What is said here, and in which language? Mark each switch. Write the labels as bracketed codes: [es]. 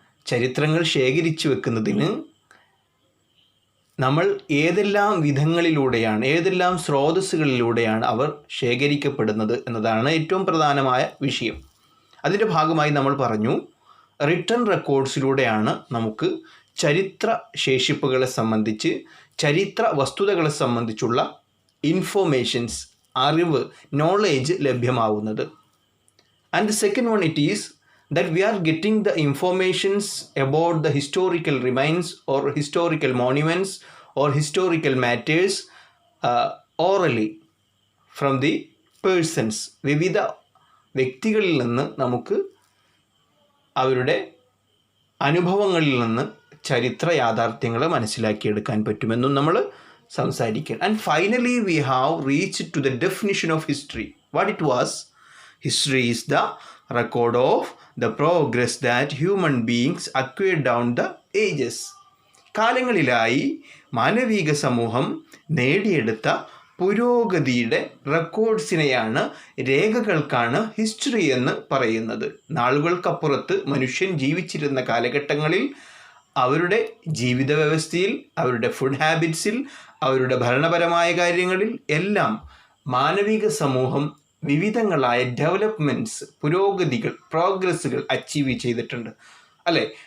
[ml] ചരിത്രങ്ങൾ ശേഖരിച്ചു വെക്കുന്നതിന് നമ്മൾ ഏതെല്ലാം വിധങ്ങളിലൂടെയാണ്, ഏതെല്ലാം സ്രോതസ്സുകളിലൂടെയാണ് അവർ ശേഖരിക്കപ്പെടുന്നത് എന്നതാണ് ഏറ്റവും പ്രധാനമായ വിഷയം. അതിൻ്റെ ഭാഗമായി നമ്മൾ പറഞ്ഞു, റിട്ടൺ റെക്കോർഡ്സിലൂടെയാണ് നമുക്ക് ചരിത്ര ശേഷിപ്പുകളെ സംബന്ധിച്ച്, ചരിത്ര വസ്തുതകളെ സംബന്ധിച്ചുള്ള ഇൻഫോർമേഷൻസ്, അറിവ്, knowledge ലഭ്യമാവുന്നത്. [en] And the second one it is that we are getting the informations about the historical remains or historical monuments or historical matters orally from the persons. [ml] വിവിധ വ്യക്തികളിൽ നിന്ന് നമുക്ക് അവരുടെ അനുഭവങ്ങളിൽ നിന്ന് ചരിത്ര യാഥാർത്ഥ്യങ്ങളെ മനസ്സിലാക്കിയെടുക്കാൻ പറ്റുമെന്നും നമ്മൾ സംസാരിക്കും. [en] And finally we have reached to the definition of history. What it was? History is the record of the progress that human beings acquire down the ages. [ml] കാലങ്ങളിലായി മാനവിക സമൂഹം നേടിയെടുത്ത പുരോഗതിയുടെ റെക്കോർഡ്സിനെയാണ്, രേഖകൾക്കാണ് ഹിസ്റ്ററി എന്ന് പറയുന്നത്. നാളുകൾക്കപ്പുറത്ത് മനുഷ്യൻ ജീവിച്ചിരുന്ന കാലഘട്ടങ്ങളിൽ അവരുടെ ജീവിത വ്യവസ്ഥയിൽ, അവരുടെ ഫുഡ് ഹാബിറ്റ്സിൽ, അവരുടെ ഭരണപരമായ കാര്യങ്ങളിൽ എല്ലാം മാനവിക സമൂഹം വിവിധങ്ങളായ ഡെവലപ്മെൻറ്റ്സ്, പുരോഗതികൾ, പ്രോഗ്രസ്സുകൾ അച്ചീവ് ചെയ്തിട്ടുണ്ട് അല്ലേ?